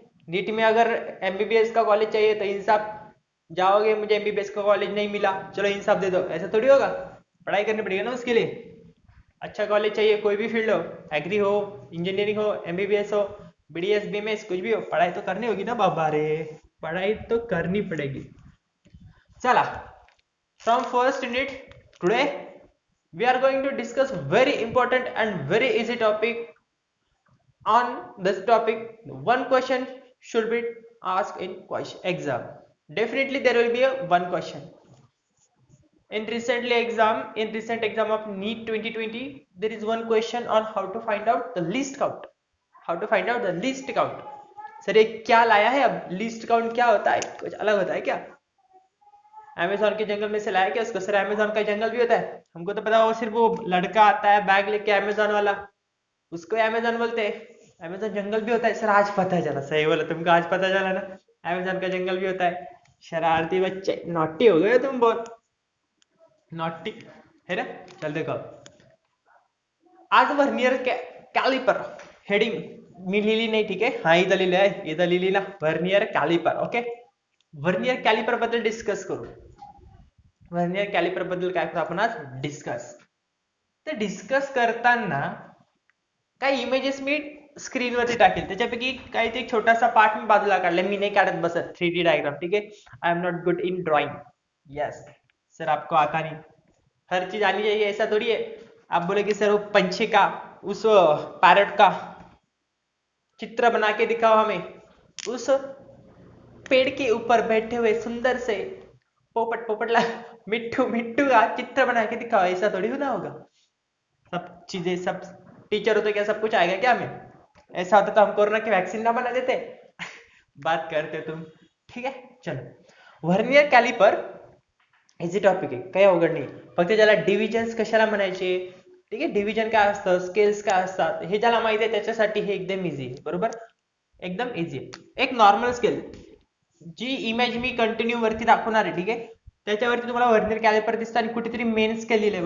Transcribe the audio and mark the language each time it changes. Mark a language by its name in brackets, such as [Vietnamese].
[Hindi] NEET में अगर MBBS का कॉलेज चाहिए तो इंसाफ. जाओगे, मुझे एमबीबीएस का कॉलेज नहीं मिला, चलो इंसाफ दे दो, ऐसा थोड़ी होगा. पढ़ाई करनी पड़ेगी ना उसके लिए. अच्छा कॉलेज चाहिए, कोई भी फील्ड हो, एग्री हो, इंजीनियरिंग हो, एमबीबीएस हो, बीडीएस बीएमएस कुछ भी हो, पढ़ाई तो करनी होगी ना बाबा रे. पढ़ाई तो करनी पड़ेगी. चला. [English] From first unit today we are going to discuss very important and very easy topic. On this topic, one question should be asked in question exam. Definitely there will be a one question. In recent exam of NEET 2020, there is one question on how to find out the least count. How to find out the least count. [Hindi] Sir ये क्या लाया है अब? Least count क्या होता है? कुछ अलग होता है क्या? अमेजोन के जंगल में से लाया क्या उसको? सर अमेजोन का जंगल भी होता है, हमको तो पता. वो सिर्फ वो लड़का आता है बैग लेके अमेजोन वाला, उसको अमेजोन बोलते हैं. अमेजोन जंगल भी होता है. सर आज पता चला. सही बोला, तुमको आज पता चला ना. अमेजोन का जंगल भी होता है. शरारती बच्चे, नॉटी हो गए तुम बहुत. नॉटी है ना. चल देखो, [Marathi] आज वर्नियर कैलिपर हेडिंग मी लिहिली नाही, ठीक आहे. हा इथं लिहिली आहे, इथं लिहिली ना, vernier calliper. Okay. Vernier calliper बद्दल डिस्कस करू. वर्नियर कॅलिपर बद्दल काय करू आपण आज डिस्कस. तर डिस्कस करताना काही इमेजेस मी स्क्रीनवरती टाकेल, त्याच्यापैकी काही ते छोटासा पार्ट मी बाजूला काढलाय. मी नाही काढत बसत 3D डायग्राम, [Hindi] ठीक है. [English] I am not good in drawing. Yes sir, [Hindi] आपको आता नहीं. हर चीज आनी चाहिए ऐसा थोड़ी है. आप बोले कि सर वो पंछी का, उस पैरट का चित्र बना के दिखाओ हमें. उस पेड़ के ऊपर बैठे हुए सुंदर से पोपट पोपटला मिट्टू मिट्टू का चित्र बना के दिखाओ, ऐसा थोड़ी होना होगा. सब चीजें, सब टीचर होते क्या सब कुछ आएगा क्या हमें? ऐसा होता तो हम कोरोना की वैक्सीन ना बना देते. बात करते तुम, ठीक है. [Marathi] चलो, व्हर्नियर कॅलिपर इझी टॉपिक आहे, काही अवघड नाही. फक्त ज्याला डिव्हिजन्स कशाला म्हणायचे, ठीक आहे, डिव्हिजन काय असतं, स्केल्स काय असतात, हे ज्याला माहिती आहे त्याच्यासाठी हे एकदम इझी आहे. बरोबर, एकदम इझी आहे. एक नॉर्मल स्केल, जी इमेज मी कंटिन्यू वरती दाखवणार आहे, ठीक आहे, त्याच्यावरती तुम्हाला व्हर्नियर कॅलिपर दिसतं आणि कुठेतरी मेन स्केल लिहिलंय.